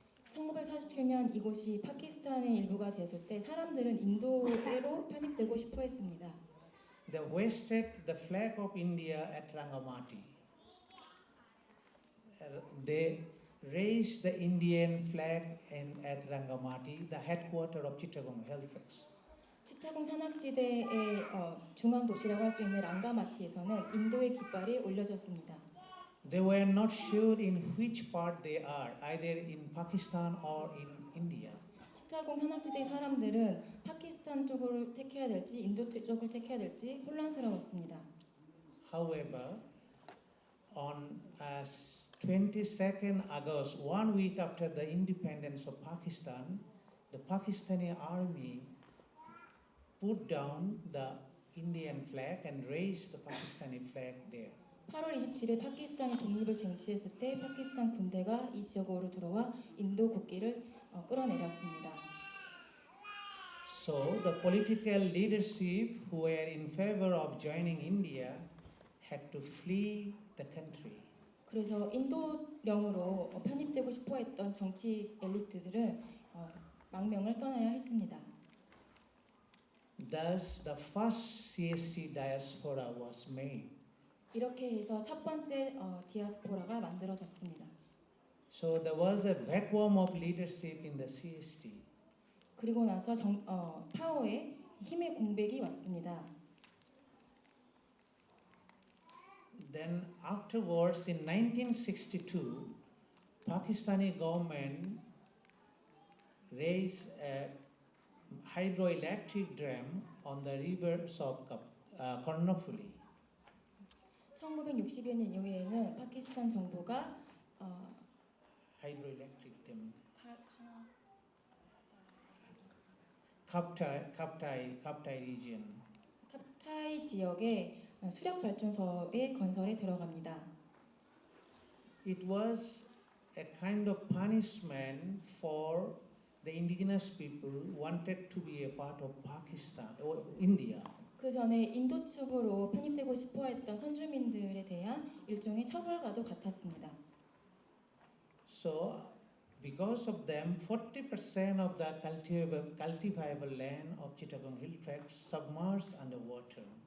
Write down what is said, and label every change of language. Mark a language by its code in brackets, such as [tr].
[ko] 1947년 이곳이 파키스탄의 일부가 되었을 때 사람들은 인도로 편입되고 싶어 했습니다. [en] They hoisted the flag of India at Rangamati. They raised the Indian flag at Rangamati, the headquarters of Chittagong Health Tracts. [ko] 치타공 산악지대의 중앙 도시라고 할 수 있는 랑가마티에서는 인도의 깃발이 올려졌습니다. [en] They were not sure in which part they are, either in Pakistan or in India. [ko] 치타공 산악지대 사람들은 파키스탄 쪽을 택해야 될지 인도 쪽을 택해야 될지 혼란스러웠습니다. [en] However, on 22nd August, 1 week after the independence of Pakistan, the Pakistani army put down the Indian flag and raised the Pakistani flag there. [ko] 8월 27일 파키스탄이 독립을 쟁취했을 때 파키스탄 군대가 이 지역으로 들어와 인도 국기를 끌어내렸습니다. [en] So the political leadership who were in favor of joining India had to flee the country. [ko] 그래서 인도령으로 편입되고 싶어했던 정치 엘리트들은 망명을 떠나야 했습니다. [en] Thus, the first CST diaspora was made. [ko] 이렇게 해서 첫 번째 디아스포라가 만들어졌습니다. [en] So there was a vacuum of leadership in the CST. [ko] 그리고 나서 파워의 힘의 공백이 왔습니다. [en] Then afterwards, in 1962, Pakistani government raised a hydroelectric dam on the rivers of Karnafuli. [ko] 1960여 년 이후에는 파키스탄 정부가 [en] Hydroelectric dam. Kaptai region. [ko] 캅타이 지역의 수력 발전소의 건설에 들어갑니다. [en] It was a kind of punishment for the indigenous people who wanted to be a part of Pakistan or India. [ko] 그 전에 인도 측으로 편입되고 싶어했던 선주민들에 대한 일종의 처벌과도 같았습니다. [en] So, because of them, 40% of the cultivable land of Chittagong Hill Tracts submerged underwater.